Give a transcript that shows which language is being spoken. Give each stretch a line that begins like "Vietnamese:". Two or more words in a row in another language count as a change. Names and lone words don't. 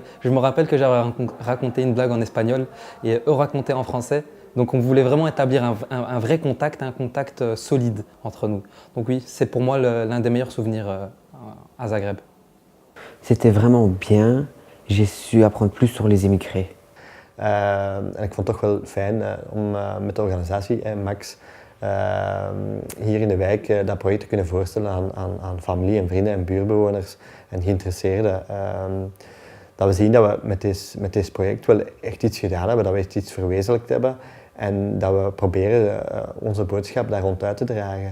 French: Je me rappelle que j'avais raconté une blague en espagnol et eux racontaient en français. Donc on voulait vraiment établir un vrai contact, un contact solide entre nous. Donc oui, c'est pour moi l'un des meilleurs souvenirs à Zagreb. C'était vraiment bien. J'ai su apprendre plus sur les immigrés.
Dutch: En ik vond het toch wel fijn om met de organisatie, Max, hier in de wijk dat project te kunnen voorstellen aan familie en vrienden en buurtbewoners en geïnteresseerden. Dat we zien dat we met dit project wel echt iets gedaan hebben, dat we echt iets verwezenlijkt hebben en dat we proberen onze boodschap daar ronduit te dragen.